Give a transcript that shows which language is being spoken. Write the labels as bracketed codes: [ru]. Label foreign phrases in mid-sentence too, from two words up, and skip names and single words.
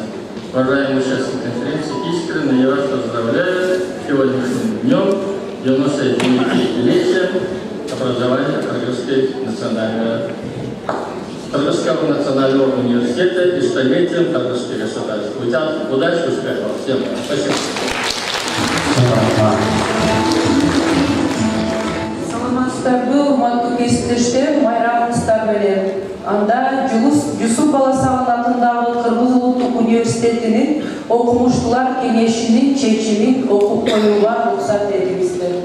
[ru] Уважаемые участники конференции, искренне я вас поздравляю с сегодняшним днем, 99-летием образования Кыргызского национального университета и столетием кыргызских государств. Удачи, успехов. Всем спасибо. [ky] Саламатсыздарбы, урматтуу кесиптештер, майрамыңыздар менен. Анда Жусуп Баласагын атындагы Кыргыз Улуттук университетинин окумуштуулар кеңешинин чечимин окуп коюуга уруксат этиңиздер.